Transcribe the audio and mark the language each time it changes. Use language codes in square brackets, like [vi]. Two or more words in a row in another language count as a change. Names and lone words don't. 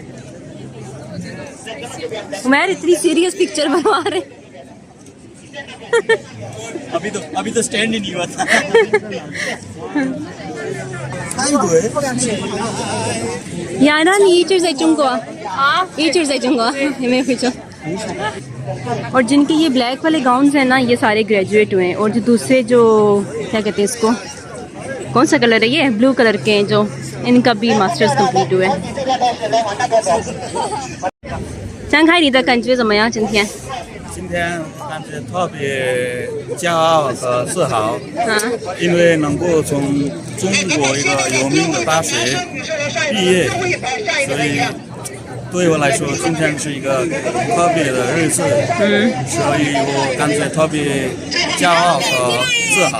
[ur] میں اتنی [en] serious picture [ur] بنوا رہے ہیں. ابھی تو اسٹینڈ ہی نہیں ہوا تھا. [zh] 呀，那你一直在中国啊？一直在中国，有没有回去？ [ur] اور جن کے یہ بلیک والے گاؤنز ہیں نا، یہ سارے گریجویٹ ہوئے ہیں. اور جو دوسرے جو کیا کہتے ہیں اس کو، کون سا کلر ہے یہ, [en] blue colour [ur] کے ہیں، جو ان کا بھی [en] masters complete [ur] ہوا ہے. [zh] 张开你的感觉怎么样？今天？今天感觉特别骄傲和自豪，因为能够从中国一个有名的大学毕业，所以对我来说今天是一个特别的日子，所以我感觉特别骄傲和自豪。